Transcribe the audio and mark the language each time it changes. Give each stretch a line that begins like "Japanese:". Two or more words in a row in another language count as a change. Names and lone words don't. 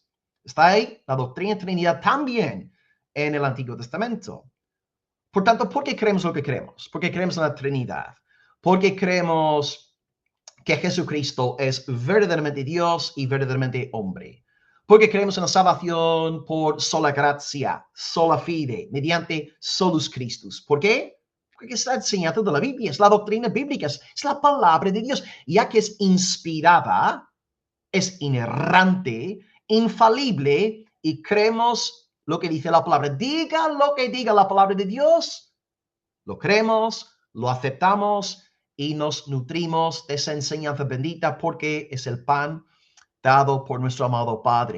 Spanish: Está ahí la doctrina de Trinidad también en el Antiguo Testamento. Por tanto, ¿por qué creemos lo que creemos? ¿Por qué creemos en la Trinidad? ¿Por qué creemos que Jesucristo es verdaderamente Dios y verdaderamente hombre? Porque creemos en la salvación por sola gracia,
Latin: sola fide,
Spanish: mediante
Latin: solus Christus.
Spanish: ¿Por qué? Porque está enseñado de la Biblia, es la doctrina bíblica, es la palabra de Dios, ya que es inspirada, es inerrante, infalible, y creemos lo que dice la palabra. Diga lo que diga la palabra de Dios, lo creemos, lo aceptamos y nos nutrimos de esa enseñanza bendita porque es el pan dado por nuestro amado Padre.